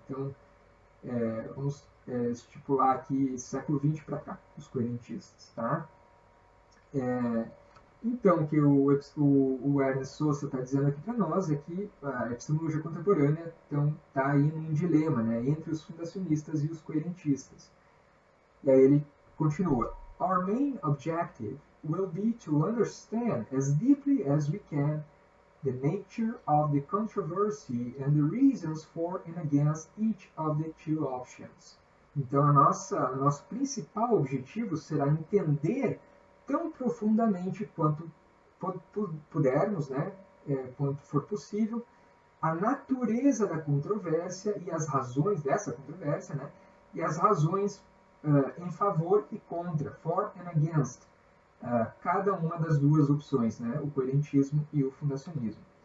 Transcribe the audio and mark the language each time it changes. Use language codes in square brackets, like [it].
[pt] Então, vamos estipular aqui século XX para cá, os coerentistas. Tá? Então, o que o Ernest Sosa está dizendo aqui para nós é que a epistemologia contemporânea está aí num dilema, né, entre os fundacionistas e os coerentistas. E aí ele continua: [en] Our main objective will be to understand as deeply as we can the nature of the controversy and the reasons for and against each of the two options. [pt] Então, nosso principal objetivo será entender tão profundamente quanto pudermos, né, quanto for possível, a natureza da controvérsia e as razões dessa controvérsia, né, e as razões em favor e contra, [en] for and against, [pt] cada uma das duas opções, né, o coerentismo e o fundacionismo.